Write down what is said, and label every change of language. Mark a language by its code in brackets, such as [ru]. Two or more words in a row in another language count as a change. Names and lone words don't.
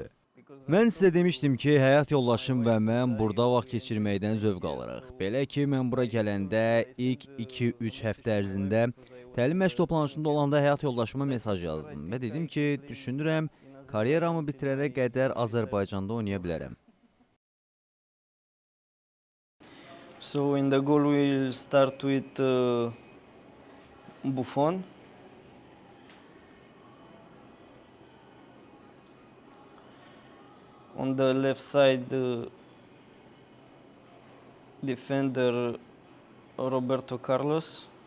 [az] Mən sizə demişdim ki, həyat yoldaşım və mən burada vaxt keçirməkdən zövq alırıq. Belə ki, mən bura gələndə ilk 2-3 həftə ərzində təlim məşq toplanışında olanda həyat yoldaşıma mesaj yazdım və dedim ki, düşünürəm, karyeramı bitirənə qədər Azərbaycanda oynaya bilərəm. [en] So in the goal we'll start with Buffon. On the left side, defender Roberto Carlos.